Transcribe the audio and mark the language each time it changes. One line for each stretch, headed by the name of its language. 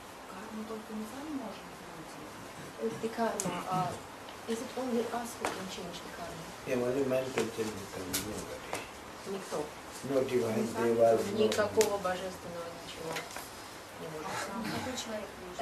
Russian: Карму только мы сами можем изменить.
English: The karma, is it only us who can change the karma? Yeah, only man can change the karma, nobody.
Russian: Никто.
English: No divine devas, no.
Russian: Никакого божественного ничего не может. Сам такой человек может.